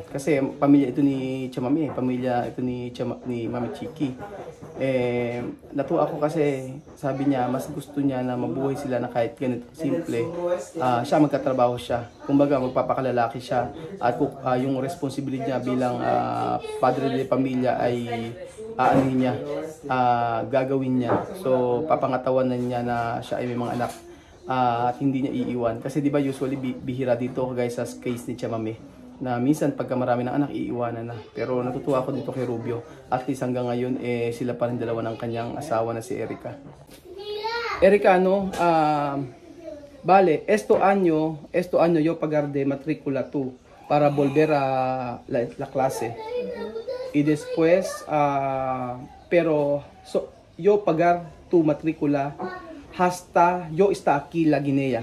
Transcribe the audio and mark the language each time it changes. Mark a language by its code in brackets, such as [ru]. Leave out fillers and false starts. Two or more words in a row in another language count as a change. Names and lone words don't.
[tl] Kasi pamilya ito ni Chamami, pamilya ito ni Mami Chiki. Natuwa ako kasi sabi niya, mas gusto niya na mabuhay sila na kahit ganito simple. Siya magkatrabaho siya. Kumbaga, magpapakalalaki siya. At yung responsibility niya bilang padre de pamilya ay gagawin niya. So, papangatawanan niya na siya ay may mga anak. At hindi niya iiwan. Kasi di ba usually bihira dito guys sa case ni Chamami na minsan pagka marami ng anak iiwanan na. Pero natutuwa ako dito kay Rubio. At least hanggang ngayon sila pa rin dalawa ng kanyang asawa na si Erica. [es] Erica vale, esto año yo pagar de matrícula tú para volver a la clase. Y después pero yo pagar tu matrícula hasta yo está aquí la Guinea.